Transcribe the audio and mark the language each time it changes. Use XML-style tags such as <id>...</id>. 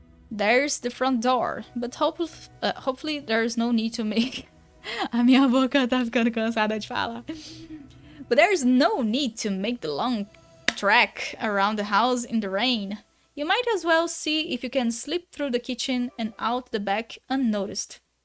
<en>There's the front door, but hopefully there's no need to make...</en> <pt>A minha boca tá ficando cansada de falar.</pt> <en>But there's no need to make the long trek around the house in the rain. You might as well see if you can slip through the kitchen and out the back unnoticed.</en>